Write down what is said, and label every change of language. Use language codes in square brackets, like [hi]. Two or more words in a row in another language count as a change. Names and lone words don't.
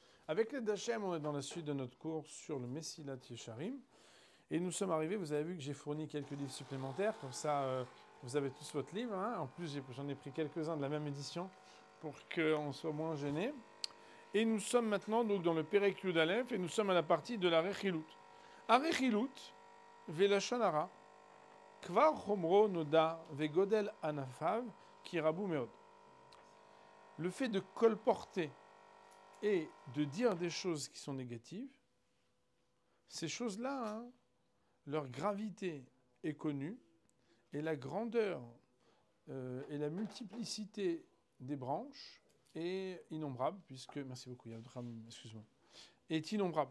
[fr] Avec l'aide d'Hachem, on est dans la suite de notre cours sur le Messilat Yesharim. Et nous sommes arrivés, vous avez vu que j'ai fourni quelques livres supplémentaires, comme ça vous avez tous votre livre. Hein. En plus, j'en ai pris quelques-uns de la même édition pour qu'on soit moins gêné. Et nous sommes maintenant donc, dans le [he] פרק י"א [fr] et nous sommes à la partie de la Rechilut. [he] הרכילות ולשון הרע כבר חומרו נודע וגודל ענפיו כי רבו מאד. [fr] Le fait de colporter et de dire des choses qui sont négatives, ces choses-là, hein, leur gravité est connue et la grandeur et la multiplicité des branches est innombrable, puisque, merci beaucoup, excuse-moi, est innombrable.